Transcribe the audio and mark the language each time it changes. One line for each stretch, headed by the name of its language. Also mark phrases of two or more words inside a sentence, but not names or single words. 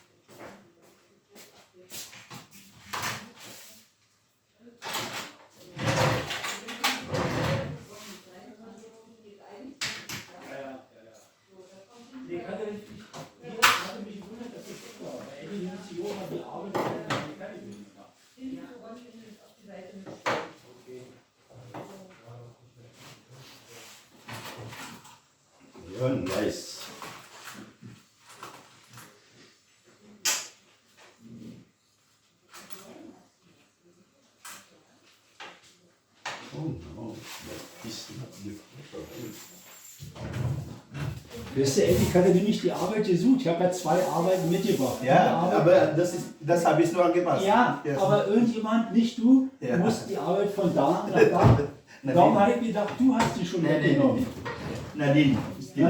German: Nee, hatte mich gewundert, dass das so war. Bei Eddie Nizio hat die Arbeit keine Fertigung gemacht.
Filipino: Yun, guys.
English: Oh no, that is not good for him.
German: Weißt du, Eddie hatte mir nicht die Arbeit gesucht. Ich habe ja 2 Arbeiten mitgebracht. Ja, Eine Arbeit- aber das habe ich nur angepasst. Ja,
English: Yes.
German: aber irgendjemand, nicht du, Ja. musst die Arbeit von da nach da. Darum habe ich gedacht, du hast die schon weggenommen. Nadine. ist die-